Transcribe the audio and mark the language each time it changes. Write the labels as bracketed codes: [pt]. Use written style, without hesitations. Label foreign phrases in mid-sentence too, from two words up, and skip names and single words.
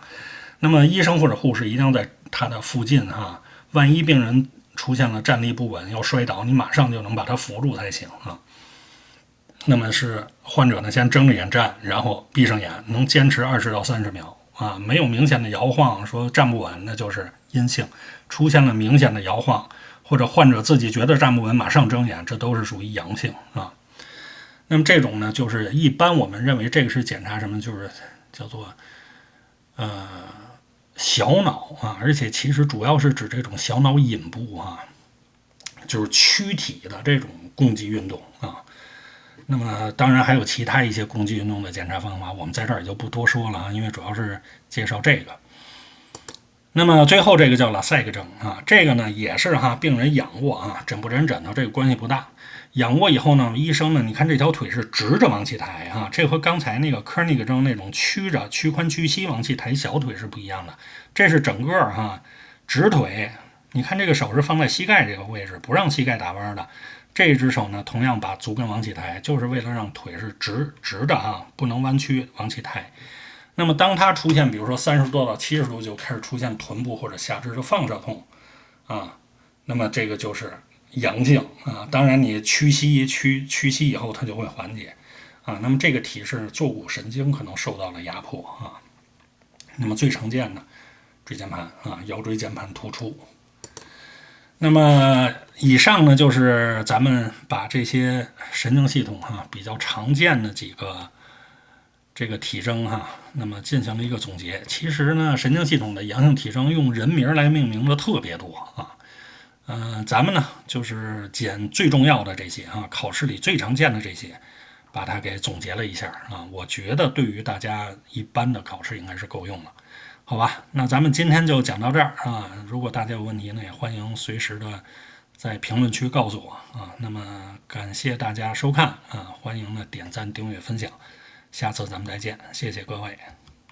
[zh] 那麼醫生或者護士一定要在他的附近哈，萬一病人出現了站立不穩要摔倒，你馬上就能把他扶住才行啊。那麼是患者呢先睜着眼站，然後閉上眼，能堅持20到30秒啊，沒有明顯的摇晃，說站不穩那就是陰性。出現了明顯的搖晃，或者患者自己覺得站不穩馬上睜眼，這都是屬於陽性啊。那麼這種呢，就是一般我們認為這個是檢查什麼，就是叫做小腦啊，而且其實主要是指這種小腦隱部啊，就是軀體的這種共濟運動啊。那麼當然還有其他一些共濟運動的檢查方法，我們在這兒也就不多說了啊，因為主要是介紹這個。那麼最後這個叫拉塞克症啊，這個呢也是哈，病人仰臥啊，枕不枕枕頭這個關係不大。仰臥以後呢，醫生呢，你看這條腿是直着往起抬啊，這和剛才那個科尼克症那種曲着屈髖屈膝往起抬小腿是不一樣的。這是整個哈直腿，你看這個手是放在膝蓋這個位置，不讓膝蓋打彎的。這只手呢，同樣把足跟往起抬，就是為了讓腿是直的啊，不能彎曲往起抬。那麼當它出現，比如說30度到70度就開始出現臀部或者下肢的放射痛啊，那麼這個就是陽性啊。當然你屈膝以後它就會緩解啊。那麼這個提示坐骨神經可能受到了壓迫啊。那麼最常見的椎間盤啊，腰椎間盤突出。那麼以上呢，就是咱們把這些神經系統比較常見的幾個這個體徵那麼進行了一個總結。其實呢，神經系統的陽性體徵用人名來命名的特別多咱們呢就是撿最重要的這些考試裡最常見的這些，把它給總結了一下我覺得对於大家一般的考試應該是夠用了。好吧，那咱們今天就講到這兒如果大家有問題呢，也歡迎隨時的在評論區告訴我那麼感謝大家收看歡迎呢點讚、訂閱、分享，下次咱們再見，謝謝各位。